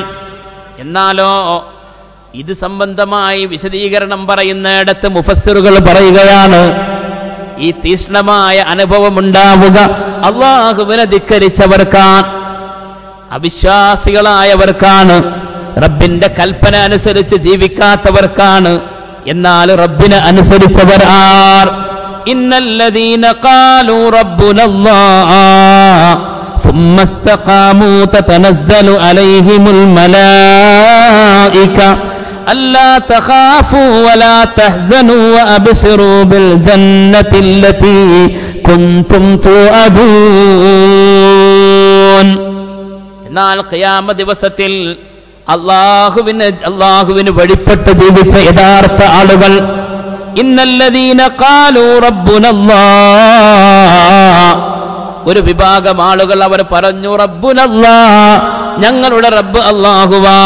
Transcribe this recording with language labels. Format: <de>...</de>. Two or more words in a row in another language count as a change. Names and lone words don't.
<ml>എന്നാലോ ഇത് സംബന്ധമായി വിശദീകരണം പറയുന്നിടത്ത് മുഫസ്സിറുകൾ പറയുകയാണ്, ഈ തീഷ്ണമായ അനുഭവം ഉണ്ടാവുക അല്ലാഹുവിനെ ധിക്കരിച്ചവർക്കാണ്, അവിശ്വാസികളായവർക്കാണ്, റബ്ബിന്റെ കൽപ്പന അനുസരിച്ച് ജീവിക്കാത്തവർക്കാണ്. എന്നാൽ റബ്ബിനെ അനുസരിച്ചവർ ആർ?</ml> <ar>إن الذين قالوا ربنا الله ثم استقاموا تتنزل عليهم الملائكة ألا تخافوا ولا تحزنوا وأبشروا بالجنة التي كنتم توعدون.</ar> <ml>എന്നാൽ ഖിയാമ ദിവസത്തിൽ അള്ളാഹുവിന് വഴിപ്പെട്ട് ജീവിച്ച യഥാർത്ഥ ആളുകൾ,</ml> <ar>إن الذين قالوا ربنا الله,</ar> <ml>ഒരു വിഭാഗം ആളുകൾ അവർ പറഞ്ഞു റബ്ബുനല്ലാഹ്, ഞങ്ങളുടെ റബ്ബ് അല്ലാഹുവാൻ.</ml>